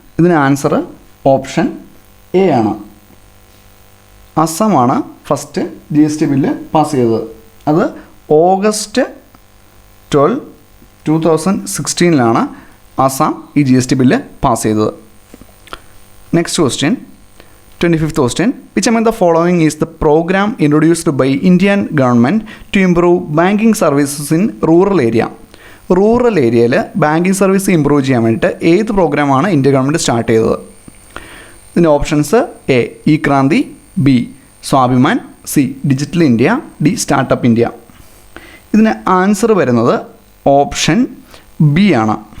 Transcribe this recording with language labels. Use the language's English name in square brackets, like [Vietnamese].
[Malayalam] ഇതിന് answer option A ആണ്. അസമാണ് first GST bill pass ചെയ്തത്. അത് August 12, 2016 ആസാം ഈ GST ബില്ല് പാസ് ചെയ്തത്. Next question 25th question. [English] Which among the following is the program introduced by Indian government to improve banking services in rural area? [Malayalam] Rural ഏരിയയിൽ banking service improve ചെയ്യാൻ വേണ്ടിയിട്ട് ഏത് പ്രോഗ്രാമാണ് India government start ചെയ്തത്? ഇതിൻ്റെ options A E Kranti, B Swabhiman, C digital India, D startup India. ഇതിന് answer വരുന്നത് option B ആണ്.